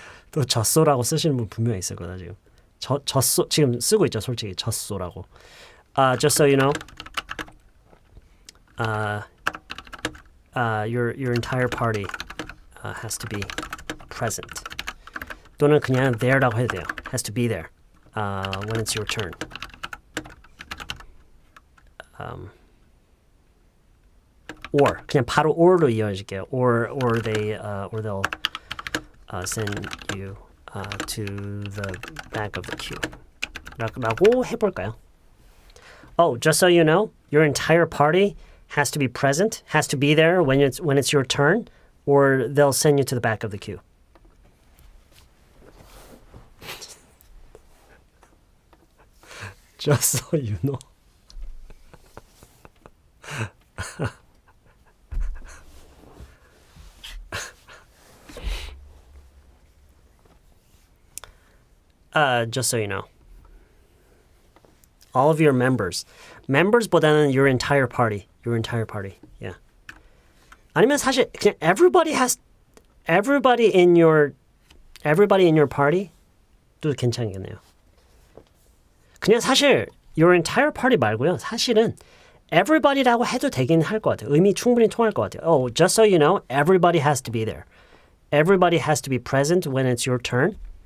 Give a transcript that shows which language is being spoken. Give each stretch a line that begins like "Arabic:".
Korean: 또 젖소라고 쓰시는 분 분명히 있을 거다 지금. 젖소 지금 쓰고 있죠, 솔직히 젖소라고.
English: Just so you know. Your entire party has to be present.
Korean: 또는 그냥 there라고 해도 돼요.
English: Has to be there when it's your turn.
Korean: Or 그냥 바로 or로 이어질게요.
English: Or they'll send you to the back of the queue.
Korean: 라고 해볼까요?
English: Oh, just so you know, your entire party has to be present, has to be there when it's your turn, or they'll send you to the back of the queue. Just so you know. Just so you know. All of your members. Members보다는 your entire party. Your entire party. Yeah.
Korean: 아니면 사실 그냥
English: everybody in your party
Korean: 도 괜찮겠네요. 그냥 사실
English: your entire party
Korean: 말고요. 사실은 everybody라고 해도 되긴 할 것 같아요. 의미 충분히 통할 것 같아요.
English: Oh, just so you know, everybody has to be there. Everybody has to be present when it's your turn.